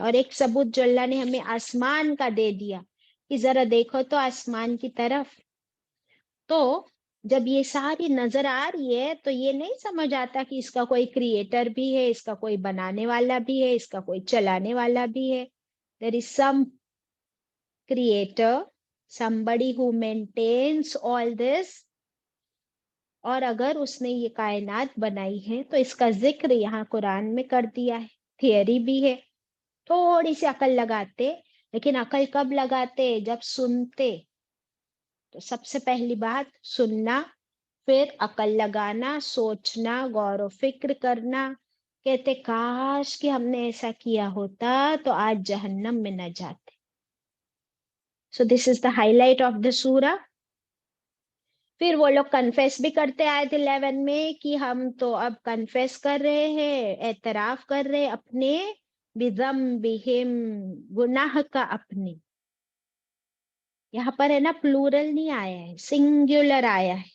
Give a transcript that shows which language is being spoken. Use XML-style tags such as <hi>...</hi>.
<hi>और एक सबूत जो अल्लाह ने हमें आसमान का दे दिया कि जरा देखो तो आसमान की तरफ। तो जब ये सारी नजर आ रही है तो ये नहीं समझ आता कि इसका कोई क्रिएटर भी है, इसका कोई बनाने वाला भी है, इसका कोई चलाने वाला भी है।</hi> <en>There is some creator, somebody who maintains all this।</en> <hi>और अगर उसने ये कायनात बनाई है तो इसका जिक्र यहाँ कुरान में कर दिया है। थियरी भी है। थोड़ी सी अकल लगाते, लेकिन अकल कब लगाते? जब सुनते। तो सबसे पहली बात सुनना, फिर अकल लगाना, सोचना, गौर व फिक्र करना। कहते काश कि हमने ऐसा किया होता तो आज जहन्नम में न जाते।</hi> <en>So this is the highlight of the surah।</en> <hi>फिर वो लोग कन्फेस भी करते आयत 11 में कि हम तो अब कन्फेस कर रहे हैं, एतराफ कर रहे हैं अपने बिज़म्बिहिम, गुनाह का अपने। यहाँ पर है ना, प्लूरल नहीं आया है, सिंगुलर आया है।</hi>